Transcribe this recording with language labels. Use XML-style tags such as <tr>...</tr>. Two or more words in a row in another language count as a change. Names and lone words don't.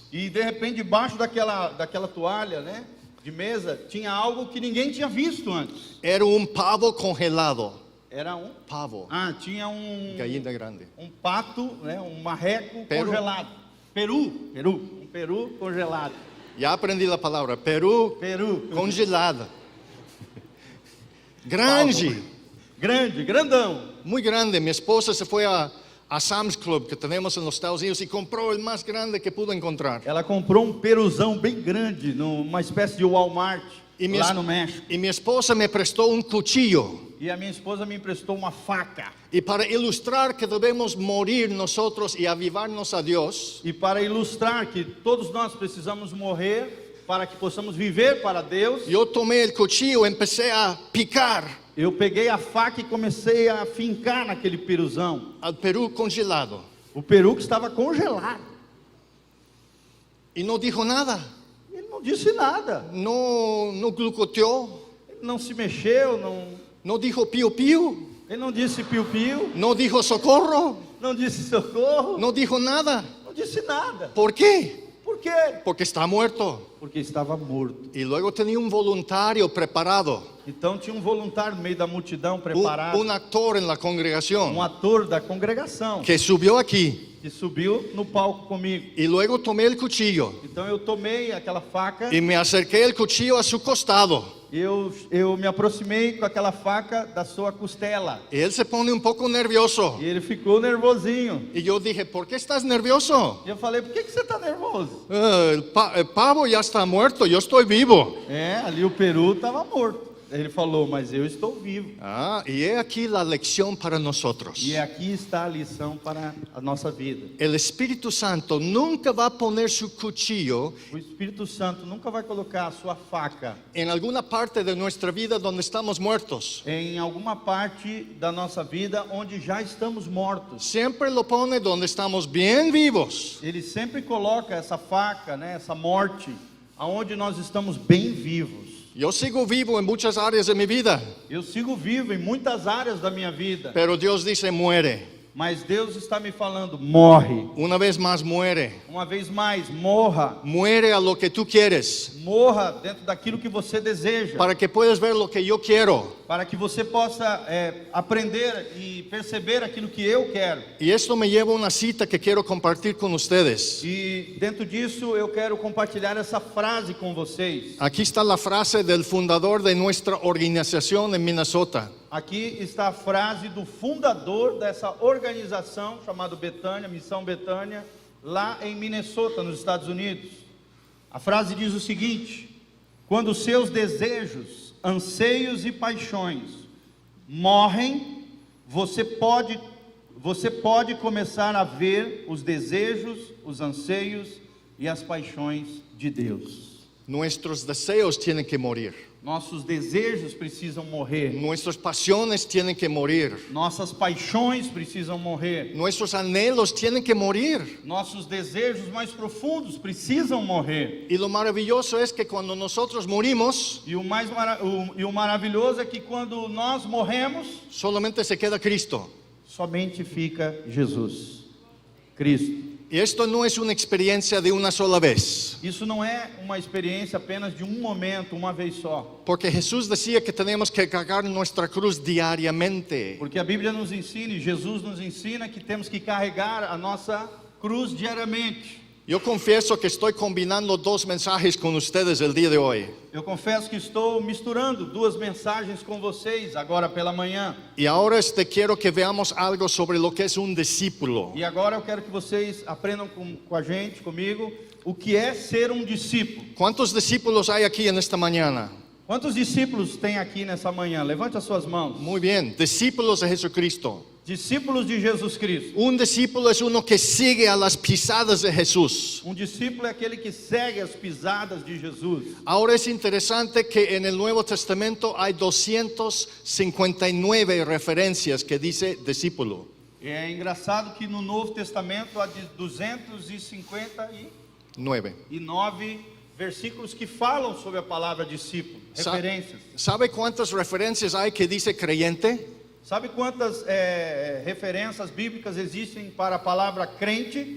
<pt>E de repente debaixo daquela toalha, né, de mesa, tinha algo que ninguém tinha visto antes.</pt> <es>Era un pavo congelado.</es> <pt>Era um</pt> <es>Pavo.</es> <pt>tinha</pt> <es>Gallina grande.</es> <pt>um pato, né, um marreco Peru. congelado. Um peru congelado.</pt> <es>Ya aprendí la palabra.</es> <pt>Peru congelado. Grande. Grande, grandão.</pt> <es>Muy grande. Mi esposa se fue a Sam's Club que tenemos en los Estados Unidos y compró el más grande que pudo encontrar.</es> <pt>Ela comprou um peruzão bem grande numa espécie de Walmart lá no México.</pt> <es>Y mi esposa me prestó un cuchillo.</es> <pt>E a minha esposa me emprestou uma faca.</pt> <es>Y para ilustrar que debemos morir nosotros y avivarnos a Dios,</es> <pt>E para ilustrar que todos nós precisamos morrer para que possamos viver para Deus,</pt> <es>yo tomé el cuchillo y empecé a picar</es> <pt>eu peguei a faca e comecei a fincar naquele peruzão.</pt> <es>al Perú congelado.</es> <pt>O peru que estava congelado.</pt> <es>Y no dijo nada.</es> <pt>Ele não disse nada.</pt> <es>No glucoteó.</es> <pt>Ele não se mexeu,</pt> <es>No dijo pío pío.</es> <pt>ele não disse piu-piu,</pt> <es>No dijo socorro.</es> <pt>não disse socorro,</pt> <es>No dijo nada.</es> <pt>não disse nada.</pt> <es>¿Por qué?</es> <pt>Por quê?</pt> <es>Porque está muerto.</es> <pt>Porque estava morto.</pt> <es>Y luego tenía un voluntario preparado.</es> <pt>Então tinha um voluntário no meio da multidão preparado,</pt> <es>Un actor en la congregación</es> <pt>ator da congregação,</pt> <es>que subió aquí.</es> <pt>que subiu no palco comigo.</pt> <es>Y luego tomé el cuchillo</es> <pt>Então eu tomei aquela faca,</pt> <es>y me acerqué el cuchillo a su costado.</es> <pt>eu me aproximei com aquela faca da sua costela.</pt> <es>Y él se pone un poco nervioso.</es> <pt>E ele ficou nervosinho.</pt> <es>Y yo dije, ¿por qué estás nervioso?</es> <pt>E eu falei, por que você está nervoso?</pt> <es>El pavo ya está muerto, yo estoy vivo.</es> <pt>Ali o peru estava morto. Ele falou, mas eu estou vivo.</pt> <es>Ah, y he aquí la lección para nosotros.</es> <pt>E aqui está a lição para a nossa vida.</pt> <es>El Espíritu Santo nunca va a poner su cuchillo</es> <pt>O Espírito Santo nunca vai colocar a sua faca</pt> <es>en alguna parte de nuestra vida donde estamos muertos.</es> <pt>em alguma parte da nossa vida onde já estamos mortos.</pt> <es>Siempre lo pone donde estamos bien vivos.</es> <pt>Ele sempre coloca essa faca, né, essa morte, aonde nós estamos bem vivos.</pt> <es>Yo sigo vivo en muchas áreas de mi vida,</es> <pt>Eu sigo vivo em muitas áreas da minha vida,</pt> <es>pero Dios dice muere.</es> <pt>mas Deus está me falando, morre.</pt> <es>Una vez más muere.</es> <pt>Uma vez mais, morra.</pt> <es>Muere a lo que tú quieres,</es> <pt>Morra dentro daquilo que você deseja,</pt> <es>para que puedas ver lo que yo quiero.</es> <pt>para que você possa aprender e perceber aquilo que eu quero.</pt> <es>Y esto me lleva a una cita que quiero compartir con ustedes.</es> <pt>E dentro disso eu quero compartilhar essa frase com vocês.</pt> <es>Aquí está la frase del fundador de nuestra organización en Minnesota.</es> <pt>Aqui está a frase do fundador dessa organização chamada Betânia, Missão Betânia, lá em Minnesota, nos Estados Unidos. A frase diz o seguinte: quando seus desejos, anseios e paixões morrem, você pode começar a ver os desejos, os anseios e as paixões de Deus.</pt> <es>Nuestros deseos tienen que morir.</es> <pt>Nossos desejos precisam morrer.</pt> <es>Nuestras pasiones tienen que morir.</es> <pt>Nossas paixões precisam morrer.</pt> <es>Nuestros anhelos tienen que morir.</es> <pt>Nossos desejos mais profundos precisam morrer.</pt> <es>Y lo maravilloso es que cuando nosotros morimos,</es> <pt>E o maravilhoso é que quando nós morremos,</pt> <es>solamente se queda Cristo.</es> <pt>somente fica Jesus, Cristo.</pt> <es>Y esto no es una experiencia de una sola vez.</es> <pt>Isso não é uma experiência apenas de um momento, uma vez só.</pt> <es>Porque Jesús decía que tenemos que cargar nuestra cruz diariamente.</es> <pt>Porque a Bíblia nos ensina e Jesus nos ensina que temos que carregar a nossa cruz diariamente.</pt> <es>Yo confieso que estoy combinando dos mensajes con ustedes el día de hoy.</es> <pt>Eu confesso que estou misturando duas mensagens com vocês agora pela manhã.</pt> <es>Y ahora quiero que veamos algo sobre lo que es un discípulo.</es> <pt>E agora eu quero que vocês aprendam com a gente, comigo, o que é ser um discípulo.</pt> <es>¿Cuántos discípulos hay aquí en esta mañana?</es> <pt>Quantos discípulos tem aqui nessa manhã? Levante as suas mãos.</pt> <es>Muy bien, discípulos de Jesucristo.</es> <pt>Discípulos de Jesus Cristo.</pt> <es>Un discípulo es uno que sigue a las pisadas de Jesús.</es> <pt>Um discípulo é aquele que segue as pisadas de Jesus.</pt> <es>Ahora es interesante que en el Nuevo Testamento hay 259 referencias que dice discípulo.</es> <pt>É engraçado que no Novo Testamento há de 259 versículos que falam sobre a palavra discípulo, referências.</pt> <es>¿Sabe cuántas referencias hay que dice creyente?</es> <pt>Sabe quantas referências bíblicas existem para a palavra crente?</pt>